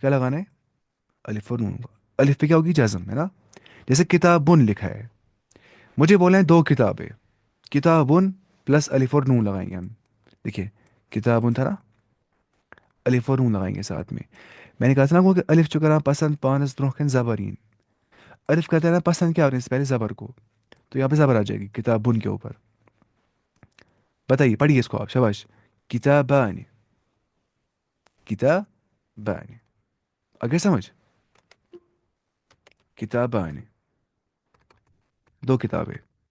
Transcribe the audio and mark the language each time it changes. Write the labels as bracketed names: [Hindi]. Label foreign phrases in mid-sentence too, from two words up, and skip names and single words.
[Urdu] کیا لگانا ہے، الف اور نون کو. الف پہ کیا ہوگی جزم، ہے نا. جیسے کتابن لکھا ہے، مجھے بولیں دو کتابیں، کتابن پلس الف اور نون لگائیں گے ہم. دیکھیے کتابن تھا نا، الف اور نون لگائیں گے ساتھ میں. میں نے کہا تھا نا وہ کہ الف چکر پسند [Kashmiri] پانس برونکن زبرین. [Urdu] الف کہتے ہیں نا پسند کیا ہونے سے پہلے زبر کو، تو یہاں پہ زبر آ جائے گی کتابن کے اوپر. بتائیے پڑھیے اس کو آپ، شاباش. کتابان، کتابان، اگر سمجھ، کتابان دو کتابیں.